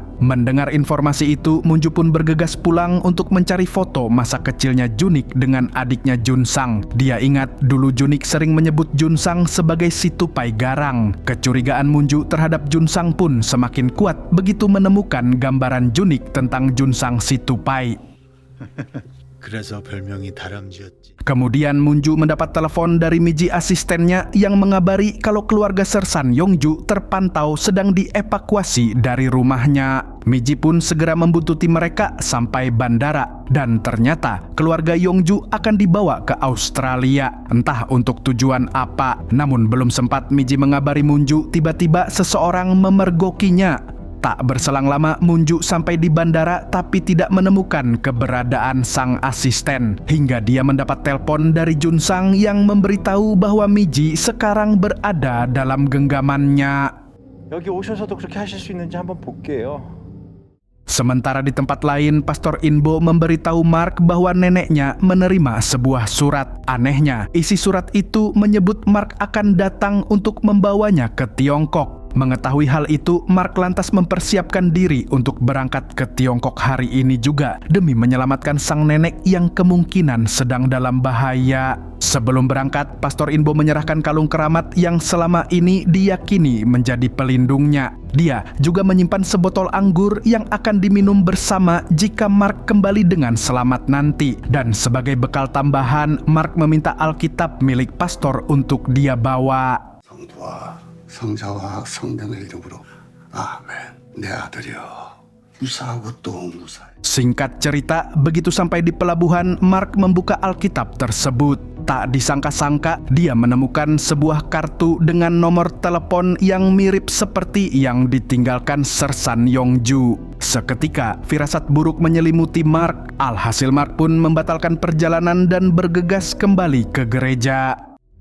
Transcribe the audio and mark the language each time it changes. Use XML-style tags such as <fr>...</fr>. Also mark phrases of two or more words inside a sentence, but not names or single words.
<id>Mendengar informasi itu, Munju pun bergegas pulang untuk mencari foto masa kecilnya Junik dengan adiknya Jun Sang. Dia ingat dulu Junik sering menyebut Jun Sang sebagai si tupai garang. Kecurigaan Munju terhadap Jun Sang pun semakin kuat begitu menemukan gambaran Junik tentang Jun Sang si tupai.</id> <ko>그래서 별명이 다람쥐였지.</ko> <id>Kemudian Munju mendapat telepon dari Miji asistennya yang mengabari kalau keluarga Sersan Yongju terpantau sedang dievakuasi dari rumahnya. Miji pun segera membuntuti mereka sampai bandara dan ternyata keluarga Yongju akan dibawa ke Australia, entah untuk tujuan apa. Namun belum sempat Miji mengabari Munju, tiba-tiba seseorang memergokinya. Tak berselang lama, Munju sampai di bandara tapi tidak menemukan keberadaan sang asisten. Hingga dia mendapat telepon dari Jun Sang yang memberitahu bahwa Miji sekarang berada dalam genggamannya.</id> <ko>여기 오셔서도 그렇게 하실 수 있는지 한번 볼게요.</ko> <id>Sementara di tempat lain, Pastor Inbo memberitahu Mark bahwa neneknya menerima sebuah surat. Anehnya, isi surat itu menyebut Mark akan datang untuk membawanya ke Tiongkok. Mengetahui hal itu, Mark lantas mempersiapkan diri untuk berangkat ke Tiongkok hari ini juga demi menyelamatkan sang nenek yang kemungkinan sedang dalam bahaya. Sebelum berangkat, Pastor Inbo menyerahkan kalung keramat yang selama ini diyakini menjadi pelindungnya. Dia juga menyimpan sebotol anggur yang akan diminum bersama jika Mark kembali dengan selamat nanti. Dan sebagai bekal tambahan, Mark meminta Alkitab milik pastor untuk dia bawa.</id> <ko>성부와 성자와 성령의 이름으로 아멘. 내 아들이여 무사하고 또 무사해.</ko> <id>Singkat cerita, begitu sampai di pelabuhan, Mark membuka Alkitab tersebut. Tak disangka-sangka, dia menemukan sebuah kartu dengan nomor telepon yang mirip seperti yang ditinggalkan Sersan Yongju. Seketika, firasat buruk menyelimuti Mark. Alhasil Mark pun membatalkan perjalanan dan bergegas kembali ke gereja.</id>